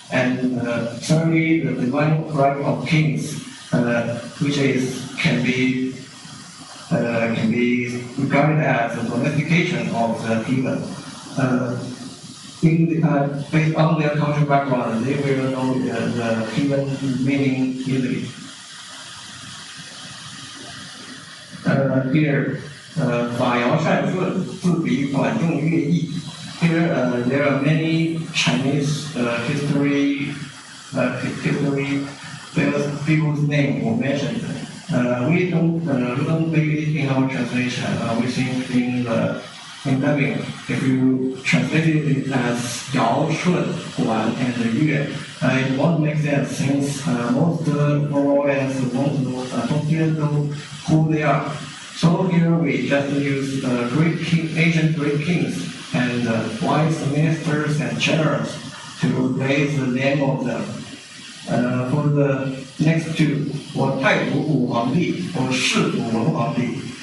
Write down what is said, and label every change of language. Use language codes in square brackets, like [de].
[en] And thirdly, the divine right of kings, which can be can be regarded as a domestication of the heathen. Based on their cultural background, they will know the heathen meaning easily. [zh] Here, 法尧善顺，自比管仲乐毅. [en] Here, there are many Chinese history people's names were mentioned. We don't read it in our translation. We think in dubbing, if you translate it as Yao, Shun, Guan, and Yue, it won't make sense since most foreigners don't even know who they are. So here we just use ancient Greek kings and wise ministers and generals to raise the name of them. For the next two, 我太祖武皇帝 or 世祖文皇帝.